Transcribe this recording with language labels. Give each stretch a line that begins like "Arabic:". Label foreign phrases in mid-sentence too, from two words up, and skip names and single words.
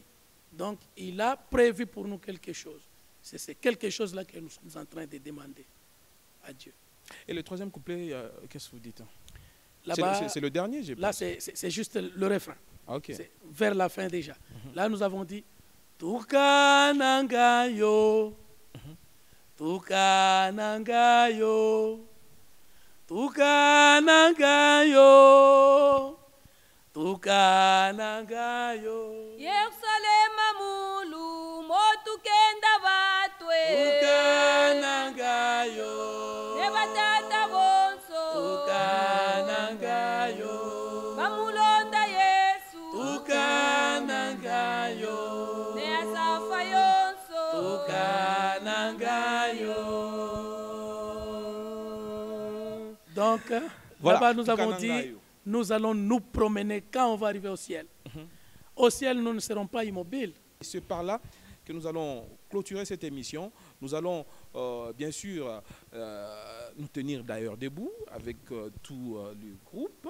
French: Donc, il a prévu pour nous quelque chose. C'est quelque chose-là que nous sommes en train de demander à Dieu. Et le troisième couplet, qu'est-ce que vous dites? Là-bas, C'est le dernier, j'ai là, pensé. c'est juste le refrain. Ah, ok. C'est vers la fin déjà. Là, nous avons dit
Luba-Lulua: Tukanangayo, Tukanangayo, Tukanangayo, Tukanangayo, Yerusalema mulu motu kenda batwe Tukanangayo, ne batata bonso Tukanangayo, bamulonda Yesu Tukanangayo, ne asafa yonso Tukanangayo.
French: Donc, Voilà, là-bas, nous avons Tukanangayo. dit, nous allons nous promener quand on va arriver au ciel. Au ciel, nous ne serons pas immobiles. C'est par là que nous allons clôturer cette émission. Nous allons bien sûr nous tenir d'ailleurs debout avec tout le groupe.